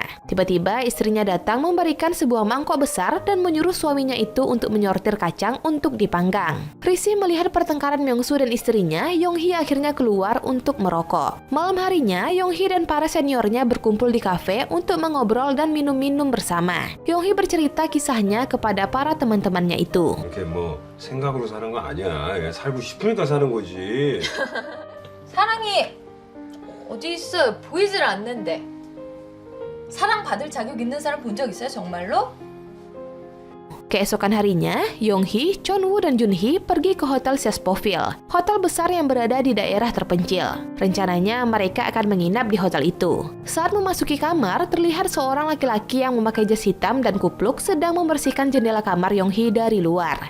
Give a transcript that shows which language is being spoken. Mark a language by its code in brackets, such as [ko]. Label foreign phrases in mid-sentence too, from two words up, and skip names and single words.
[id] Tiba-tiba istrinya datang memberikan sebuah mangkok besar dan menyuruh suaminya itu untuk menyortir kacang untuk dipanggang. Risih melihat pertengkaran Myung-soo dan istrinya, Yong-hee akhirnya keluar untuk merokok. Malam harinya, Yong-hee dan para seniornya berkumpul di kafe untuk mengobrol dan minum-minum bersama. Yong-hee bercerita kisahnya kepada para teman-temannya itu. [ko] 이렇게 뭐 생각으로 사는 거 아니야. 그냥 살고 싶으니까 사는 거지. 사랑이 어디 있어요? 보이질 않는데. 사랑받을 자격 있는 사람 본 적 있어요? 정말로? [id] Keesokan harinya, Yong-hee, Chon-woo, dan Jun-hee pergi ke Hotel Sespoville, hotel besar yang berada di daerah terpencil. Rencananya mereka akan menginap di hotel itu. Saat memasuki kamar, terlihat seorang laki-laki yang memakai jas hitam dan kupluk sedang membersihkan jendela kamar Yong-hee dari luar.